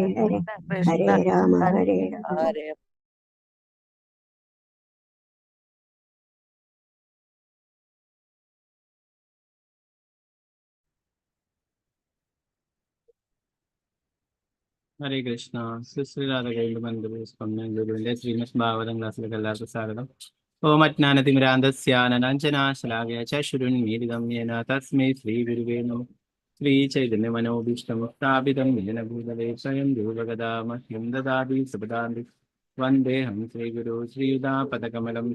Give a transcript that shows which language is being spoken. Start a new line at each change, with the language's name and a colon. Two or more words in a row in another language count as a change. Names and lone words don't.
Sanskrit: Hare Hare, Krishna Krishna, Hare Rama, Hare Hare Rama. Hare. ഹരേ കൃഷ്ണ.
Malayalam: സുശ്രീരാധ ഗോവിന്ദ മന്ദിരസ്വാമിന്റെ ശ്രീമദ് ഭാഗവതം ക്ലാസ്സിലേക്ക് എല്ലാവർക്കും സ്വാഗതം.
Sanskrit: ഓം അജ്ഞാനതിമിരാന്ധസ്യാനനാഞ്ചനാശലാകയ ചക്ഷുരുന്മീലിതം യേന തസ്മൈ ശ്രീ ഗുരുവേ നമഃ. ശ്രീ ചൈതന്യ മനോഭീഷ്ടം സ്ഥാപിതം യേന ഭൂതലേ സ്വയം രൂപഗദാമഹ്യം ദദാതി സപദാന്തി വന്ദേഹം ശ്രീഗുരു ശ്രീയുതാപദകമലം